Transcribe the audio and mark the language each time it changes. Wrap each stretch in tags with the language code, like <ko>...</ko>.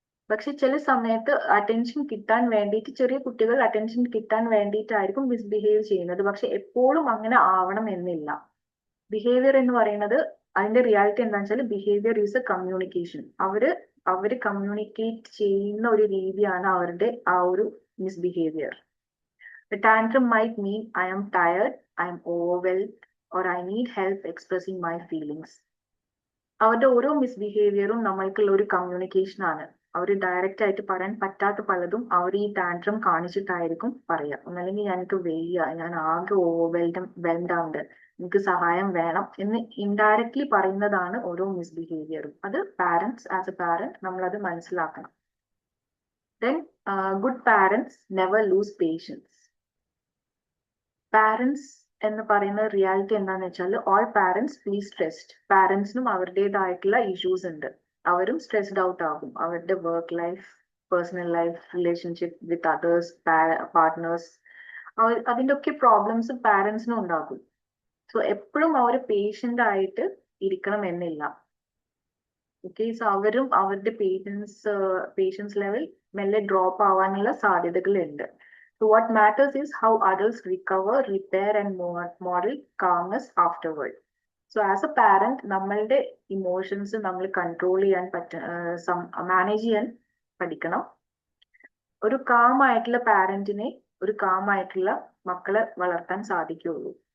<ml>പക്ഷെ ചില സമയത്ത് അറ്റൻഷൻ കിട്ടാൻ വേണ്ടിയിട്ട് ചെറിയ കുട്ടികൾ അറ്റൻഷൻ കിട്ടാൻ വേണ്ടിയിട്ടായിരിക്കും മിസ്ബിഹേവ് ചെയ്യുന്നത്. പക്ഷെ എപ്പോഴും അങ്ങനെ ആവണം എന്നില്ല. ബിഹേവിയർ എന്ന് പറയുന്നത് അതിന്റെ റിയാലിറ്റി എന്താണെന്ന് വെച്ചാൽ</ml> <en>Behaviour is a communication.</en> <ml>അവര് കമ്മ്യൂണിക്കേറ്റ് ചെയ്യുന്ന ഒരു രീതിയാണ് അവരുടെ ആ ഒരു misbehavior.</ml> <en>The tantrum might mean I am tired, I am overwhelmed, or I need help expressing my feelings.</en> <ml>അവരുടെ ഓരോ മിസ്ബിഹേവിയറും നമ്മൾക്കുള്ള ഒരു കമ്മ്യൂണിക്കേഷൻ ആണ്. അവർ ഡയറക്റ്റ് ആയിട്ട് പറയാൻ പറ്റാത്ത പലതും അവർ ഈ ടാൻട്രം കാണിച്ചിട്ടായിരിക്കും പറയുക. ഒന്നല്ലെങ്കിൽ എനിക്ക് വയ്യ, ഞാൻ ആകെ ഓവർവെൽഡ് ആണ്, എനിക്ക് സഹായം വേണം എന്ന് ഇൻഡയറക്ട്ലി പറയുന്നതാണ് ഓരോ മിസ്ബിഹേവിയറും. അത് പാരന്റ്സ് ആസ് എ പാരന്റ് നമ്മളത് മനസ്സിലാക്കണം.</ml> <en>Then good parents never lose patience.</en> <ml>Parents എന്ന് പറയുന്ന റിയാലിറ്റി എന്താണെന്ന് വെച്ചാൽ</ml> <en>All parents feel stressed.</en> <ml>പാരന്റ്സിനും അവരുടേതായിട്ടുള്ള ഇഷ്യൂസ് ഉണ്ട്. അവരും സ്ട്രെസ്ഡ് ഔട്ട് ആകും. അവരുടെ work life, personal life, relationship with others, partners, അതിൻ്റെ ഒക്കെ പ്രോബ്ലംസ് പാരന്റ്സിനും ഉണ്ടാകും. സോ എപ്പോഴും അവർ പേഷ്യന്റ് ആയിട്ട് ഇരിക്കണം എന്നില്ല. ഓക്കെ, സോ അവരും അവരുടെ പേഷ്യൻസ് ലെവൽ മെല്ലെ ഡ്രോപ്പ് ആവാനുള്ള സാധ്യതകളുണ്ട്. So</ml> <en>So what matters is how adults recover, repair, and model calmness afterward. So as a parent,</en> <ml>നമ്മളുടെ ഇമോഷൻസ് നമ്മൾ കൺട്രോൾ ചെയ്യാൻ മാനേജ് ചെയ്യാൻ പഠിക്കണം. ഒരു കാം ആയിട്ടുള്ള പാരന്റിനെ ഒരു കാം ആയിട്ടുള്ള മക്കളെ വളർത്താൻ സാധിക്കുകയുള്ളൂ.</ml>